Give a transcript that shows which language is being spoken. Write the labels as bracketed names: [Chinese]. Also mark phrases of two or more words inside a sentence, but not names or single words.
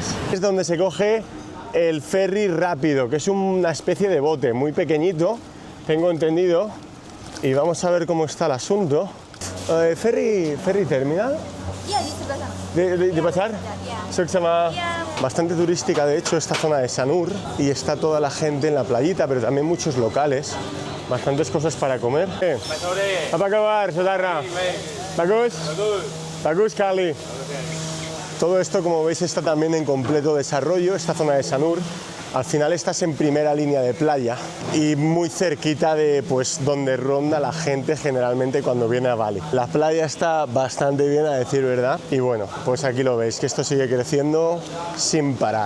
[Spanish] Es donde se coge el ferry rápido, que es una especie de bote muy pequeñito, tengo entendido, y vamos a ver cómo está el asunto. [English] Ferry terminal. [Spanish] ¿De pasar? Bastante turística, de hecho, esta zona de Sanur, y está toda la gente en la playita, pero también muchos locales, bastantes cosas para comer. [Indonesian] Apa kabar, saudara? Bagus? Bagus kali. [Spanish] Todo esto, como veis, está también en completo desarrollo, esta zona de Sanur. Al final estás en primera línea de playa y muy cerquita de pues donde ronda la gente generalmente cuando viene a Bali. La playa está bastante bien, a decir verdad, y bueno, pues aquí lo veis, que esto sigue creciendo sin parar.